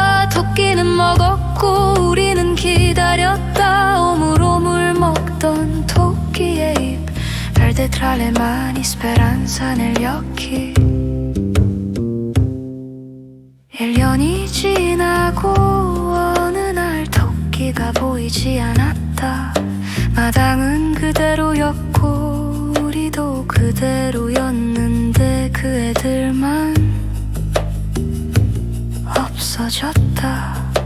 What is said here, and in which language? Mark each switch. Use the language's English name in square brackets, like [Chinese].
[Korean] 토끼는 먹었고 우리는 기다렸다. 오물오물 먹던 토끼의 입 [Italian] Verde tra le mani speranza negli occhi. [Korean] 1년이 지나고 어느 날 토끼가 보이지 않았다. 마당은 그대로였고 우리도 그대로였는데 그 애들만 없어졌다.